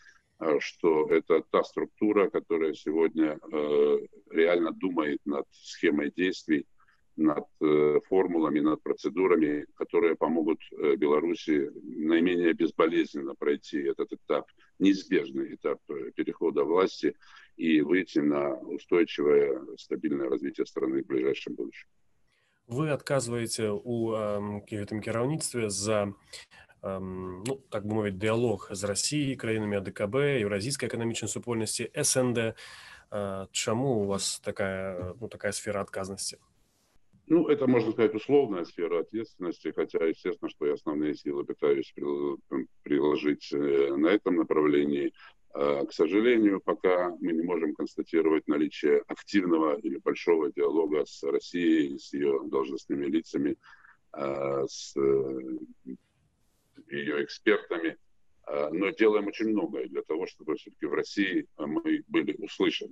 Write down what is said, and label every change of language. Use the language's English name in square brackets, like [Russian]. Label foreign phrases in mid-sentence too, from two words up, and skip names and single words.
[Russian] что это та структура, которая сегодня реально думает над схемой действий, над формулами, над процедурами, которые помогут Беларуси наименее безболезненно пройти этот этап, неизбежный этап перехода власти и выйти на устойчивое, стабильное развитие страны в ближайшем будущем. Вы отказываете [Belarusian] у гэтым кіраўніцтве за, ну, так бы мовіць, дыялог з Расіяй, краінамі АДКБ, Еўразійскай эканамічнай супольнасці, СНД. Чаму у вас такая сфера отказности? [Russian] Ну, это, можно сказать, условная сфера ответственности, хотя, естественно, что я основные силы пытаюсь приложить на этом направлении. К сожалению, пока мы не можем констатировать наличие активного или большого диалога с Россией, с ее должностными лицами, с ее экспертами, но делаем очень многое для того, чтобы все-таки в России мы были услышаны.